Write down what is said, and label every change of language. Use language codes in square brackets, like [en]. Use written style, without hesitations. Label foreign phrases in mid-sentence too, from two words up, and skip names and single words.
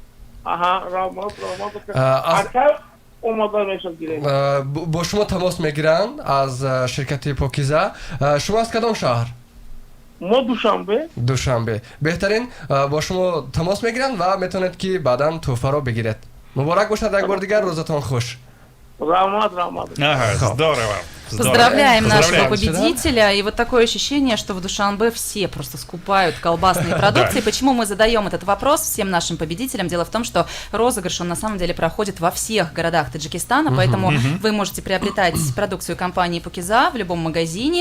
[tg] Бо шумо тамос мегиранд аз ширкати покиза. Шумо аз кадом шаҳр? мо Душанбе. Беҳтарин, бо шумо тамос мегиранд ва метавонед ки баъдан тӯҳфаро бигиред. Муборак бошад як бор дигар, рӯзатон хуш. [ru] Ага, здорово. Поздравляем нашего Поздравляем. победителя. И вот такое ощущение, что в Душанбе все просто скупают колбасные продукции. Почему мы задаем этот вопрос всем нашим победителям? Дело в том, что розыгрыш, он на самом деле проходит во всех городах Таджикистана, поэтому вы можете приобретать продукцию компании Покиза в любом магазине.